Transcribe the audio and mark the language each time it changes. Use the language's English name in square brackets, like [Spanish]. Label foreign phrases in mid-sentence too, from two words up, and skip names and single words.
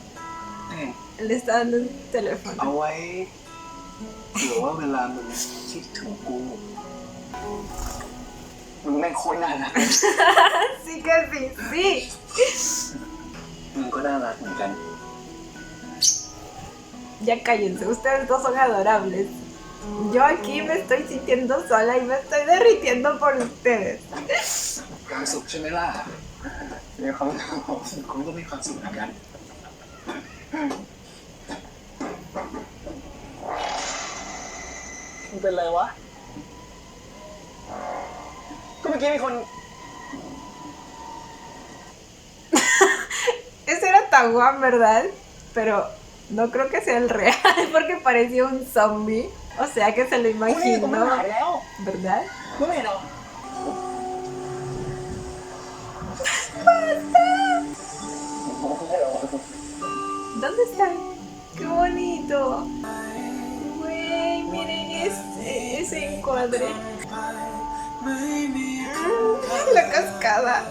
[Spanish] Le está dando un teléfono. [Thai] เอาไว้เผื่อว่าเวลามึงคิดถึงกูมึงแม่งโคตรน่ารัก [Spanish] Sí que sí, sí. [Thai] มึงก็น่ารักเหมือนกัน [Spanish] Ya cállense, ustedes dos son adorables. Yo aquí me estoy sintiendo sola y me estoy derritiendo por ustedes. [Thai] ความสุขใช่ไหมล่ะมีความสุขคุณก็มีความสุขเหมือนกันมึงเป็นไรวะก็เมื่อกี้มีคน [Spanish] Ese era Taguán, ¿verdad? Pero no creo que sea el real porque parecía un zombie. O sea que se lo [Thai] กูนี่กูไม่หาย [Spanish] imaginó, [Thai] แล้ว [Spanish] ¿verdad? [Thai] มึงไม่เห็นเหรอ [Spanish] ¿Dónde están? ¡Qué bonito! Güey, miren ese encuadre. La cascada.